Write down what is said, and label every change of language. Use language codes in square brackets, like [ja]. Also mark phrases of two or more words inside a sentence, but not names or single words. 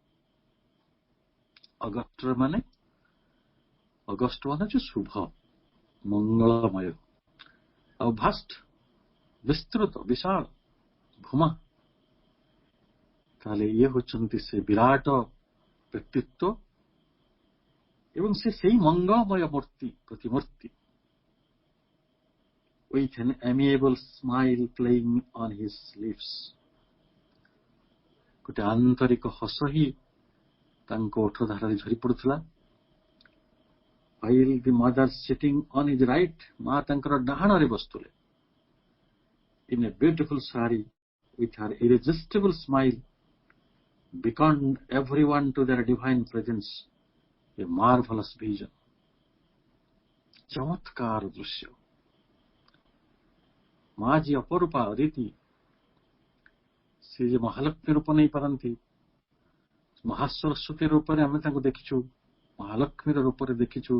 [or] ଅଗଷ୍ଟ ମାନେ ଯେ ଶୁଭ, ମଙ୍ଗଳମୟ, ଆଉ ଭାଷ୍ଟ ବିସ୍ତୃତ, ବିଶାଳ, ଭୂମା। ତାହେଲେ ଇଏ ହଉଛନ୍ତି ସେ ବିରାଟ ବ୍ୟକ୍ତିତ୍ୱ ଏବଂ ସେ ସେଇ ମଙ୍ଗଳମୟ ମୂର୍ତ୍ତି, ପ୍ରତିମୂର୍ତ୍ତି। [en] With an amiable smile playing on his lips, [or] ଗୋଟେ ଆନ୍ତରିକ ହସ ହିଁ ତାଙ୍କ ଓଠ ଧାରରେ ଝରି ପଡୁଥିଲା। [en] While the mother sitting on his right, [or] ମା ତାଙ୍କର ଡାହାଣରେ ବସୁଥିଲେ। [en] In a beautiful saree, with her irresistible smile, beckoned everyone to their divine presence. A marvelous vision, [or] ଚମତ୍କାର ଦୃଶ୍ୟ। ମା ଯିଏ ଅପରୂପା, ଅଦିତି, ସେ ଯେ ମହାଲକ୍ଷ୍ମୀ ରୂପ ନେଇପାରନ୍ତି, ମହାସରସ୍ୱତୀ ରୂପରେ ଆମେ ତାଙ୍କୁ ଦେଖିଛୁ, ମହାଲକ୍ଷ୍ମୀର ରୂପରେ ଦେଖିଛୁ।